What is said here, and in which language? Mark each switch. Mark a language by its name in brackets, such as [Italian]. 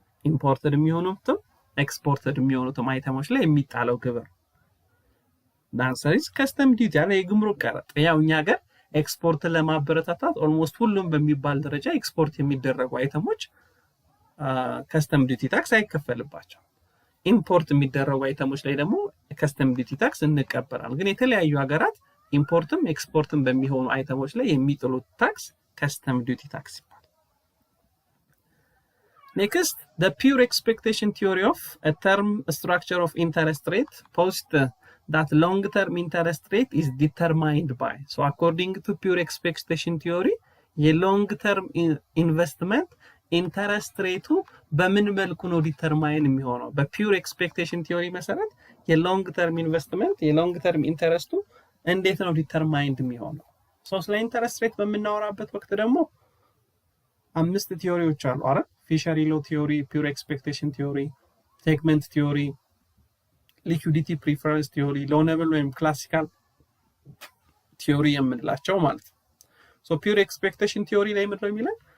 [Amharic] ኢምፖርትድ የሚሆኑትም ኤክስፖርትድ የሚሆኑትም አይተሞች ላይ የሚጣለው ግብር ዳንሰሪስ ከስተም ዲዩቲ ያለ የግምሩክ ቀረጥ ያው እኛ ጋር ኤክስፖርት ለማበረታታት ኦልሞስት ሁሉም በሚባል ደረጃ ኤክስፖርት የሚደረጉ አይተሞች ከስተም ዲዩቲ ታክስ አይከፈልባቸው ኢምፖርት የሚደረጉ አይተሞች ላይ ደግሞ ከስተም ዲዩቲ ታክስ እንቀበላለን ግን የተለያዩ ሀገራት ኢምፖርትም ኤክስፖርትም በሚሆኑ አይተሞች ላይ የሚጥሉት ታክስ ከስተም ዲዩቲ ታክስ ይባላል። [English] Next, the pure expectation theory of a term structure of interest rate posits that long-term interest rate is determined by. So according to pure expectation theory, a long-term investment interest rate [Amharic] በምን መልኩ ነው ዲተርማይን የሚሆነው? በፒውር ኤክስፔክቴሽን ቲዮሪ መሰረት የሎንግ-ተርም ኢንቨስትመንት የሎንግ-ተርም ኢንተረስቱ እንዴት ነው ዲተርማይንድ የሚሆነው? ሶ ስለ ኢንተረስት ሬት በምናወራበት ወቅት ደግሞ 5 ቲዮሪዎች አሉ አይደል? ፊሸሪ ሎ ቲዮሪ፣ ፒውር ኤክስፔክቴሽን ቲዮሪ፣ ሴግመንት ቲዮሪ፣ ሊኩዊዲቲ ፕሪፈረንስ ቲዮሪ፣ ሎነብል ወይም ክላሲካል ቲዮሪ የምንላቸው ማለት ነው። ሶ ፒውር ኤክስፔክቴሽን ቲዮሪ ላይ ምንድነው የሚለው?